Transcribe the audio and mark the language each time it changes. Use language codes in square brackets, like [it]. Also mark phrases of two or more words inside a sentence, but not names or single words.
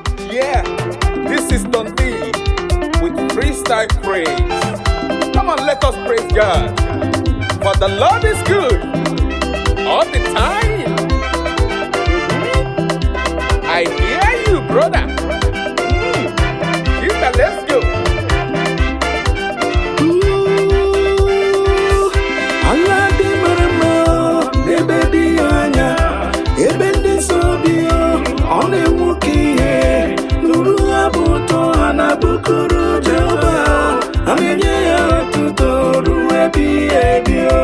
[en] Yeah, this is Don D with freestyle praise. Come on, let us praise God. For the Lord is good all the time. Mm-hmm. I hear you, brother. Mm. You can listen. [ig] Ooh, ala dị mara mma, ebe dị anya, ebe ndị nsọ bi, ọ na-enwu ka ihe, nụrụ abụ ụtọ ha na-abụkuru Jehova, a na-enye ya otuto ruo ebighị ebi.